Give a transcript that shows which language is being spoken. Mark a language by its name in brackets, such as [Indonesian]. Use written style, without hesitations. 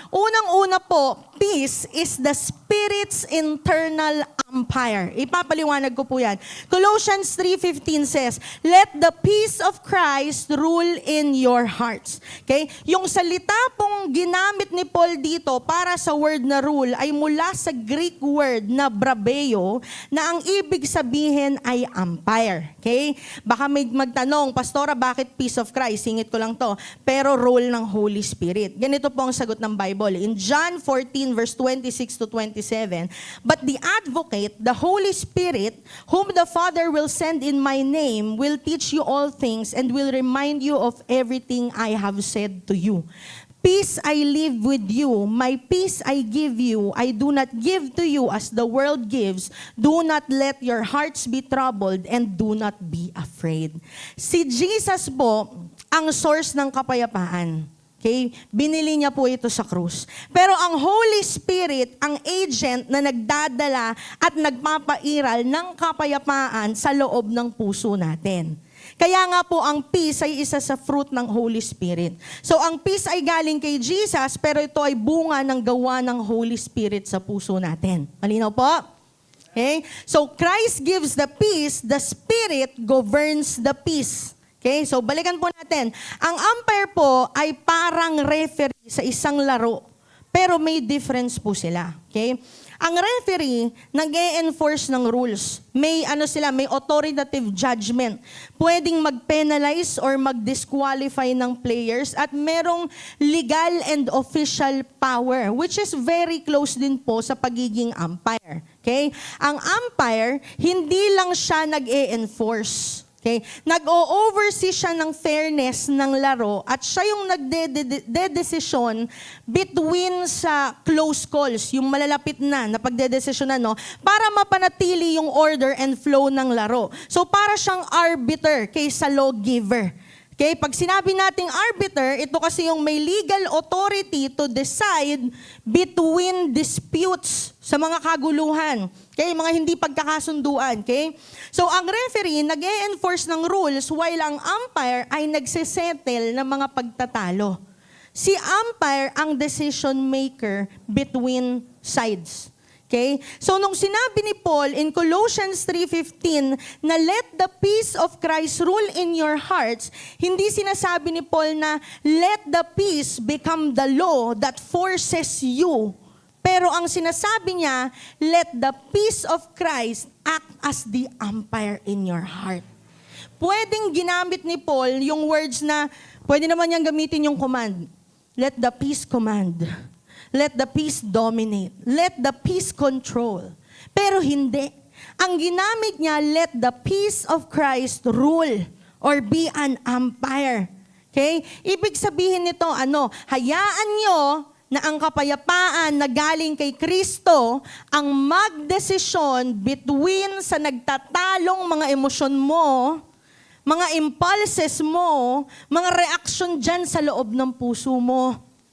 [Filipino] Unang-una po, [English] peace is the Spirit's internal umpire. [Filipino] Ipapaliwanag ko po yan. [English] Colossians 3:15 says, let the peace of Christ rule in your hearts. Okay? [Filipino] Yung salita pong ginamit ni Paul dito para sa word na rule ay mula sa Greek word na brabeo, na ang ibig sabihin ay umpire. Okay? Baka may magtanong, Pastora, bakit [English] peace of Christ? [Filipino] Singit ko lang to. Pero role ng Holy Spirit. Ganito po ang sagot ng Bible. [English] In John 14 verse 26 to 27, but the advocate, the Holy Spirit, whom the Father will send in my name, will teach you all things and will remind you of everything I have said to you. Peace I leave with you, my peace I give you. I do not give to you as the world gives. Do not let your hearts be troubled and do not be afraid. [Filipino] Si Jesus po ang source ng kapayapaan. Okay? Binili niya po ito sa krus. Pero ang Holy Spirit, ang agent na nagdadala at nagpapairal ng kapayapaan sa loob ng puso natin. Kaya nga po ang peace ay isa sa fruit ng Holy Spirit. So ang peace ay galing kay Jesus, pero ito ay bunga ng gawa ng Holy Spirit sa puso natin. Malinaw po? [English] Okay? So Christ gives the peace, the Spirit governs the peace. Okay? [Filipino] So balikan po natin. Ang umpire po ay parang referee sa isang laro, pero may difference po sila. Okay? Ang referee, nag-e-enforce ng rules. May may authoritative judgment. Pwedeng mag-penalize or mag-disqualify ng players at merong [English] legal and official power, which is very close [Filipino] din po sa pagiging [English] umpire. Okay? [Filipino] Ang umpire, hindi lang siya nag-e-enforce. Okay? Nag-o-oversee siya ng fairness ng laro at siya yung nagde-desisyon between sa [English] close calls, [Filipino] yung malalapit na pagdedesisyonan, no? Para mapanatili yung [English] order and flow [Filipino] ng laro. So para siyang arbiter kaysa lawgiver. Okay? Pag sinabi nating arbiter, ito kasi yung may [English] legal authority to decide between disputes [Filipino] sa mga kaguluhan. Okay? Mga hindi pagkakasunduan. Okay? So ang referee, nag-e-enforce ng rules while ang umpire ay nagsisettle ng mga pagtatalo. Si umpire ang [English] decision maker between sides. [Filipino] Okay? [English] So [Filipino] nung sinabi ni Paul [English] in Colossians 3:15 na let the peace of Christ rule in your hearts, [Filipino] hindi sinasabi ni Paul na [English] let the peace become the law that forces you. [Filipino] Pero ang sinasabi niya, [English] let the peace of Christ act as the umpire in your heart. [Filipino] Pwedeng ginamit ni Paul yung words na, pwede naman niyang gamitin yung command. [English] Let the peace command. Let the peace dominate. Let the peace control. Pero hindi. [Filipino] Ang ginamit niya, [English] let the peace of Christ rule or be an umpire. Okay? [Filipino] Ibig sabihin nito, hayaan nyo na ang kapayapaan na galing kay Kristo ang magdesisyon between sa nagtatalong mga emosyon mo, mga impulses mo, mga reaction dyan sa loob ng puso mo.